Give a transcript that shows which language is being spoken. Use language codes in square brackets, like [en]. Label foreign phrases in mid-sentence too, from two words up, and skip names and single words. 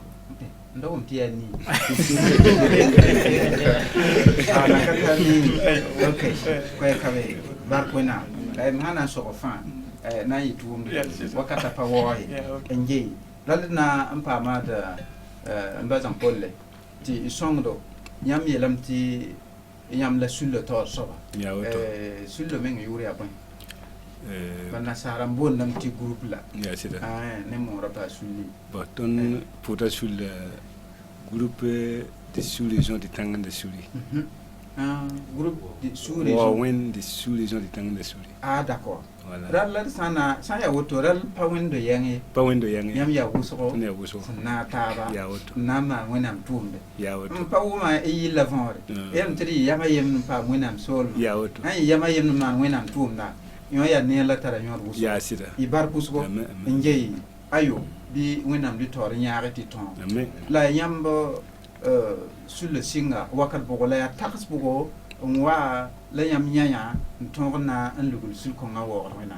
[mos] n dogm tɩ yaa nii la ka tar nii ok koɛ kabe bark wẽnnaam m sã na n sog fãa na n yɩ tʋʋmde wakata pa waoye n yee rall d na n paama d n ba Jean-Paul le tɩ y sõngdo yãmb yeelame tɩ yãmb la sulla taoor soaba sulla meng yʋʋr yaa bõe ba nasaara n boondame tɩ groupe la ne moora paa sulli tõnd pʋta sull [fr] groupe de sous-région [mos] de tãngenda suri [fr] groupe de sous-région [mos] wẽnd [fr] de sous-région [mos] de tãngenda suri d'accord rall la d sã n yaa woto rall pa wẽndo yɛng ye yãmb yaa wʋsgo sẽn na taaba n na n maan wẽnnaam tʋʋmde n pa wʋma y yɩlla võore yelm tɩ d yɩ yama yemd n paam wẽnnaam soolme sã n yɩ yama yemd n maan wẽnnaam tʋʋmda yõ yaa neer la tara yõod wʋsgo y bark wʋsgo n gey ayo bɩ wẽnnaam dɩ taoor n yãage tɩ tõog la yãmb sulla sɩnga wakat bʋgo la yaa tags bʋgo n wa la yãmb yãyã n tõog na n lugl sul-kõngã waoogd wẽnnaam